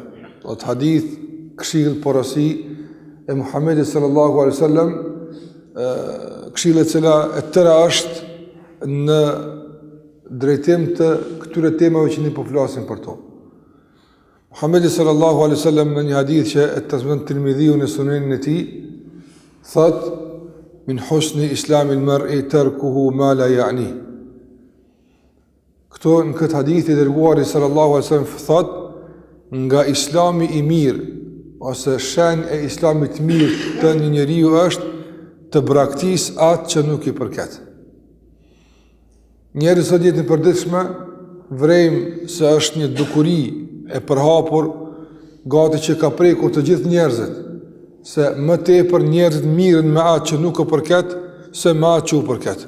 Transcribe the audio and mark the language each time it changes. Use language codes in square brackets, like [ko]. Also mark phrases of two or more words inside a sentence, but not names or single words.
[sq] Atë hadith, këshill, porosi e Muhamedit [ar] صلى الله عليه وسلم, [sq] këshilla e cila e tëra është në drejtim të këtyre temave që ne po flasim për to. Muhamedi [ar] صلى الله عليه وسلم [sq] në një hadith që e transmeton Tirmidhiu në sunenin e tij, thotë: [ar] "من حسن إسلام المرء تركه ما لا يعنيه." [sq] Këto në këtë hadith i dërguari [ar] صلى الله عليه وسلم [sq] thot, nga islami i mirë ose shenjë e islamit të mirë të një njeriu është të braktisë atë që nuk i përket. Njerëzit sot jetën e përditshme vrejmë se është një dukuri e përhapur gati që ka prekur të gjithë njerëzit, se më tepër njerëzit mirën me atë që nuk i përket se me atë që u përket.